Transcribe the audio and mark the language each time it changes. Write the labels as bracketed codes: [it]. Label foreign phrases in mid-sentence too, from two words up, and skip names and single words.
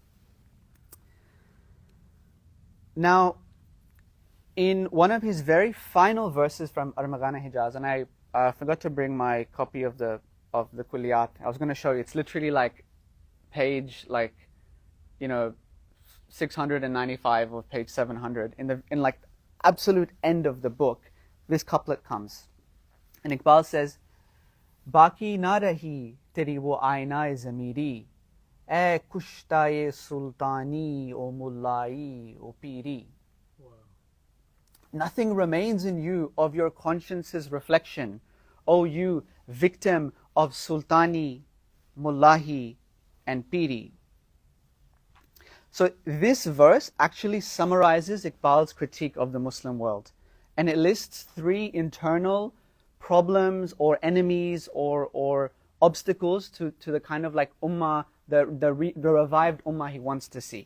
[en] Now, in one of his very final verses from Armaghan-e-Hijaz, and I forgot to bring my copy of the Kulliyat. I was going to show you. It's literally like page 695 of page 700. In like absolute end of the book, this couplet comes, and Iqbal says, [ur] "باقی نہ رہی تیری وہ آئینۂ ضمیری, اے کشتۂ سلطانی و ملائی و پیری." [en] Nothing remains in you of your conscience's reflection, O you victim of sultani, mullahi, and piri. So this verse actually summarizes Iqbal's critique of the Muslim world, and it lists 3 internal problems or enemies or obstacles to the kind of like ummah, the revived ummah he wants to see.